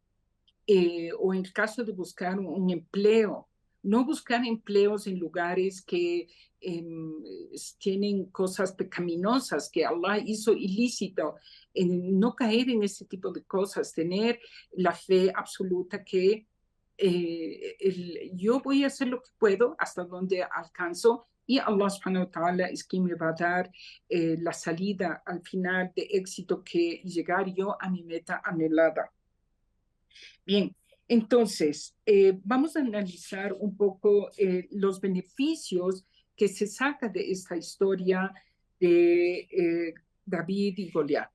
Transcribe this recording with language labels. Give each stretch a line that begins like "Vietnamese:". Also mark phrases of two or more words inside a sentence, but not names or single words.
Spanish: O en el caso de buscar un empleo, no buscar empleos en lugares que tienen cosas pecaminosas que Allah hizo ilícito, no caer en ese tipo de cosas, tener la fe absoluta que yo voy a hacer lo que puedo hasta donde alcanzo y
Arabic: الله سبحانه وتعالى
Spanish: es quien me va a dar la salida al final de éxito que llegar yo a mi meta anhelada. Bien, entonces vamos a analizar un poco los beneficios que se saca de esta historia de David y Goliat.